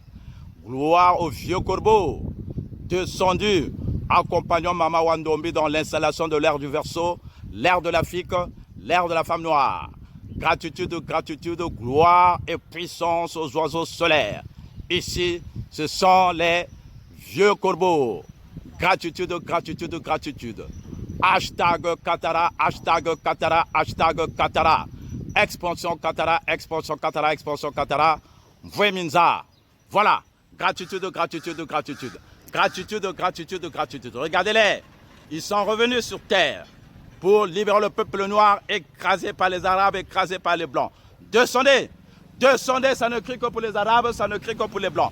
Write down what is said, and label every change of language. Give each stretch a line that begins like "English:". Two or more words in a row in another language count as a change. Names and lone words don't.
French: Gloire aux vieux corbeaux descendus, accompagnant Mama Wandombi dans l'installation de l'ère du Verseau, l'ère de l'Afrique, l'ère de la femme noire. Gratitude, gratitude, gloire et puissance aux oiseaux solaires. Ici, ce sont les vieux corbeaux. Gratitude, gratitude, gratitude. Hashtag Katara, hashtag Katara, hashtag Katara. Expansion Katara, expansion Katara, expansion Katara. Vweminza. Voilà. Gratitude, gratitude, gratitude. Gratitude, gratitude, gratitude. Regardez-les. Ils sont revenus sur terre pour libérer le peuple noir écrasé par les Arabes, écrasé par les Blancs. Descendez. Descendez, ça ne crie que pour les Arabes, ça ne crie que pour les Blancs.